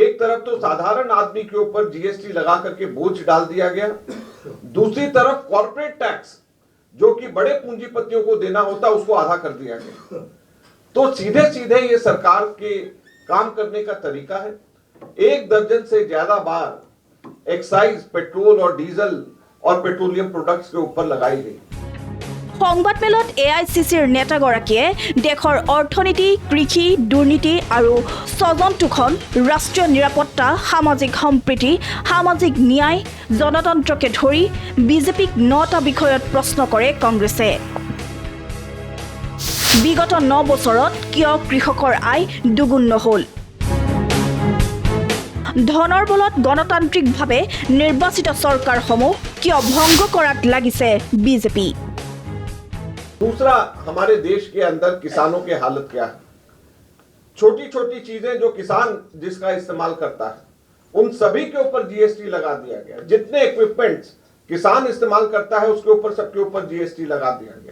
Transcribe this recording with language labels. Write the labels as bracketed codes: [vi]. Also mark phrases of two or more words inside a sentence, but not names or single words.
[hi] एक तरफ तो साधारण आदमी के ऊपर जीएसटी लगा करके बोझ डाल दिया गया, दूसरी तरफ [en] corporate tax [hi] जो कि बड़े पूंजीपतियों को देना होता उसको आधा कर दिया गया। तो सीधे सीधे ये सरकार के काम करने का तरीका है। 1 दर्जन से ज्यादा बार एक्साइज पेट्रोल और डीजल और [en] petroleum products [hi] के ऊपर लगाई गई। [as] সংবাদমেলত এআইচিচিৰ নেতাগৰাকীয়ে দেশৰ অৰ্থনীতি, কৃষি, দুৰ্নীতি আৰু স্বজনতোষণ, ৰাষ্ট্ৰীয় নিৰাপত্তা, সামাজিক সম্প্ৰীতি, সামাজিক ন্যায়, জনতন্ত্ৰকে ধৰি বিজেপিক 9টা বিষয়ত প্ৰশ্ন কৰে কংগ্ৰেছে। বিগত 9 বছৰত কিয় কৃষকৰ আয় দুগুণ নহল? ধনৰ বলত গণতান্ত্ৰিকভাৱে নিৰ্বাচিত চৰকাৰসমূহ কিয় ভংগ কৰাত লাগিছে বিজেপি? [hi] दूसरा, हमारे देश के अंदर किसानों के हालत क्या है? छोटी छोटी चीजें जो किसान जिसका इस्तेमाल करता है उन सभी के ऊपर जीएसटी लगा दिया गया। जितने इक्विपमेंट्स किसान इस्तेमाल करता है उसके ऊपर सबके ऊपर जीएसटी लगा दिया गया।